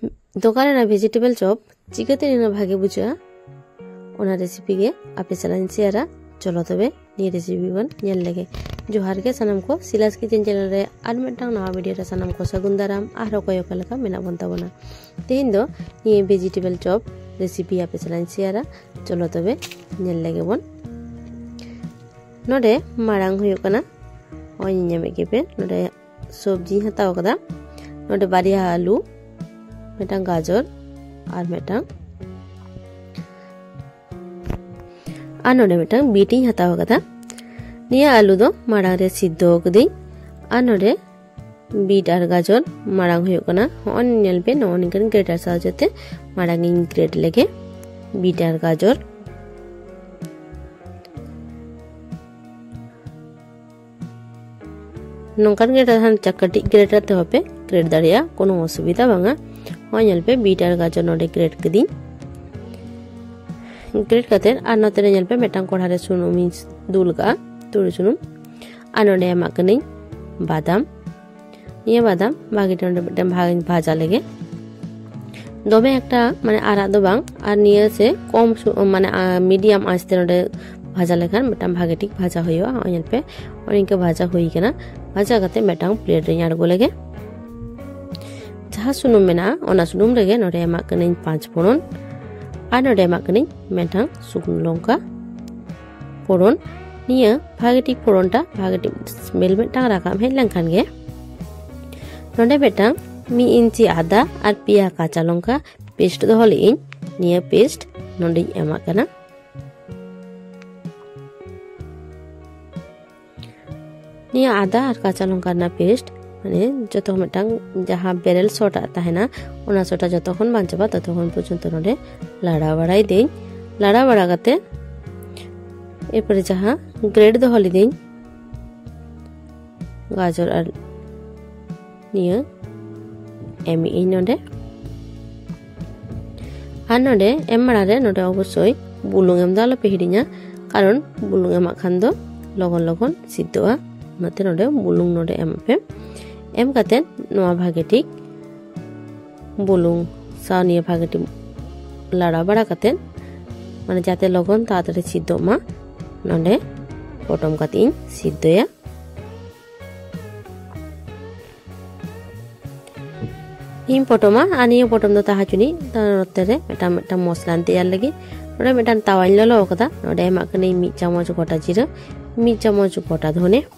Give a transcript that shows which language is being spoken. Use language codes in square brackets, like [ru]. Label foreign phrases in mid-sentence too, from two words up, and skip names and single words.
[sat] दोकान ना [en] vegetable chop [sat] चिकाते ना भागे बुझा ओना रेसिपी गे आपे चलाइन शेयरा चलो तबे नि रेसिपी बन नेल लगे जोहार के सनम को सिलास किचन चैनल रे आर मिटांग नवा वीडियो रे सनम को सगुन दाराम आरो कोयो कलका मेना बन ताबना तेहिन दो नि [en] vegetable chop recipe [sat] आपे चलाइन शेयरा चलो तबे नेल लगे बन नोडे मारांग हुयो कना ओय नेमे केपे नोडे सब्जी हताव कदा नोडे बारिया आलू मेटांग गाजर और मेटांग नोडे मेटांग बीटी हताव कदा निया आलू दो मारांग रे सिद्धो कदी नोडे बीट और गाजर मारांग हुयो कना होन नेलबे नोन इनकन ग्रेटर साजते मारांग इन ग्रेट लेगे बीट और गाजर नोंकान ग्रेटर हान चकटी ग्रेटर ते होपे ग्रेट दारिया कोनो असुविधा बांगा होय नेलपे बीट और गाजर नोडे ग्रेट कदी ग्रेट कतेर आर नोते नेलपे मेटांग कोढ़ारे सुनुम दुलगा तुरु सुनुम नोडे एमाकनी बादाम ये बादाम बागीटा नोडे भाग भाजा लेगे दोबे एकटा माने आरा दो बांग आर निया से कम माने मीडियम आंचते नोडे भाजा लेखान मेटांग भागे ठीक भाजा होयो होय नेलपे ओनिके भाजा होई केना भाजा कते मेटांग प्लेट रे आड़गो लेगे जहाँ सुनुम मेना ओना सुनुम रेगे नोडे एमाकनी 5 फोड़न आर नोडे एमाकनी मेटांग सुकुन लंका फोड़न निया भागे ठीक फोड़नटा भागे ठीक स्मेल मेटांग राकाम हे लेंखान गे नोडे मेटांग 1 इंची आदा और पिया [bn] কাঁচা লঙ্কা [sat] पेस्ट दो हले इन निया पेस्ट नोडे एमाकना निया आदा और [bn] কাঁচা লঙ্কা [sat] ना पेस्ट माने जतो मेटांग जहां बेरेल सोटा ताहेना ओना सोटा जतखन बांचबा ततखन पर्यन्त नोडे लाड़ा बड़ाई देई लाड़ा बड़ा कते एरपर जहां ग्रेड दो हली देई गाजर और निया एम इ नोडे आर नोडे एम माड़ारे नोडे अवश्य बुलुंग एम दालो पे हिडिña कारण बुलुंग एमा खान दो लगन लगन सिद्धोआ नोते नोडे बुलुंग नोडे एम पे एम काते नोआ भागे ठीक बुलुंग सानिया भागे ठीक लाड़ा बड़ा काते माने जाते लगन ताड़ाताड़ी सिद्धो मा नोडे पटम काते इन सिद्धोया इन पटमा आनिया पटम दो ताहाचुनी तारतेरे मेटा मसला तैयार लगी नोडे मेटा तावाइन ललो कदा नोडे एमाकनी [bn] ১ চামচ গোটা জিরা ১ চামচ গোটা ধনে